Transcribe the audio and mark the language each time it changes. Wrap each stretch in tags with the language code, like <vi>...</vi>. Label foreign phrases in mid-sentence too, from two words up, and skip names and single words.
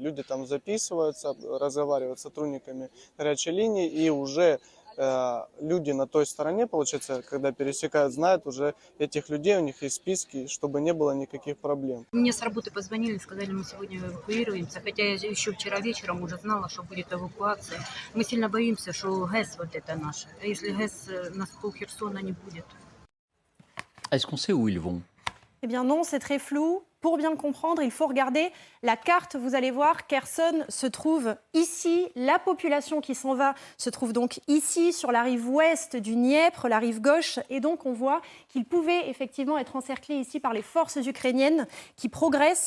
<ru>Люди там записываются, разговаривают с сотрудниками горячей линии, и уже люди на той стороне, получается, когда пересекают, знают уже этих людей, у них есть списки, чтобы не было никаких проблем. Мне с работы позвонили, сказали, мы сегодня эвакуируемся, хотя я еще вчера вечером уже знала, что будет эвакуация. Мы сильно боимся, что ГЭС вот это наше. А если ГЭС нас пол Херсона не будет?</ru> <fr>Est-ce qu'on sait où ils vont? Eh bien non, c'est très flou. Pour bien comprendre, il faut regarder la carte. Vous allez voir, Kherson se trouve ici. La population qui s'en va se trouve donc ici, sur la rive ouest du Dniepr, la rive gauche. Et donc, on voit qu'ils pouvaient effectivement être encerclés ici par les forces ukrainiennes qui progressent.</fr>